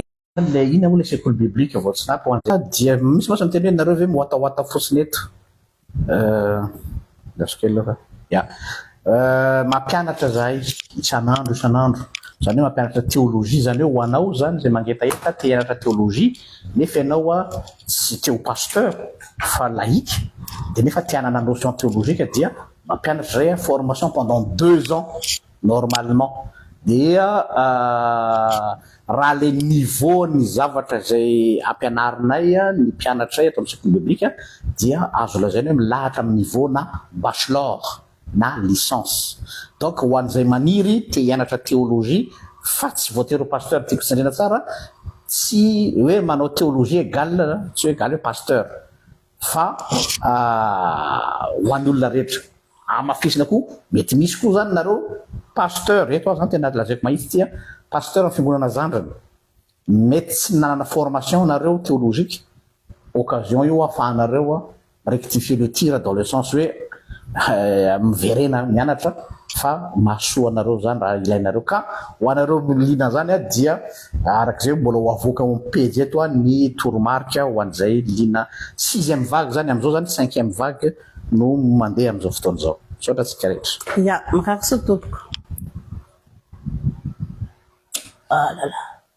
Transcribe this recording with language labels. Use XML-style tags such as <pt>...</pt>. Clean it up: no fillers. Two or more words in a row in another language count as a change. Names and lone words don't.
<mg>le ina moa le sekoly biblika Voatsinandy dia misy masa miteny hoe nareo ve moatahoata fotsiny eto lasokely ya mampianatra zahay isan'andro zany hoe mampianatra théologie zany hoe ho anao zany zay mangetaheta te hianatra théologie nefa ianao a tsy te ho pasteur fa laïque dia nefa te hanana</mg> <fr>notion théologique</fr> <mg>dia mampianatra zay formation</mg> <fr>pendant 2 ans normalement</fr> <mg>dia raha</mg> <fr>le niveau</fr> <mg>ny zavatra zay ampianarinay ny mpianatray atao amin'ny sekoly biblika dia azo lazaina hoe milahatra amin'ny niveau na bachelor na licence donc ho an'izay maniry te hianatra théologie fa tsy voatery ho pasteur tiako tsandrena tsara tsy hoe manao</mg> <fr>théologie égale</fr> <mg>tsy hoe égale hoe pasteur fa ho an'ny olona rehetra amafisina koa mety misy koa zany nareo pasteur eto zany tena lazaiko mahitsy tia pasteur amin'ny fiangonana zandrana mety tsy nanana formation nareo théologique occasion io ahafahanareo a</mg> <fr>rectifier le tir dans le sens</fr> <mg>hoe miverena mianatra fa mahasoa anareo zany raha ilainareo ka ho anareo lina zany a dia arak'izay mbola ho avoaka pejy eto a ny toromarika ho an'izay lina</mg> <fr>6e vague</fr> <mg>zany amin'izao zany</mg> <fr>5e vague</fr> <mg>no mandeha amin'izao fotoana izao sotra tsika rehetra ya makakoso tompoko</mg> <fr>ah là là</fr>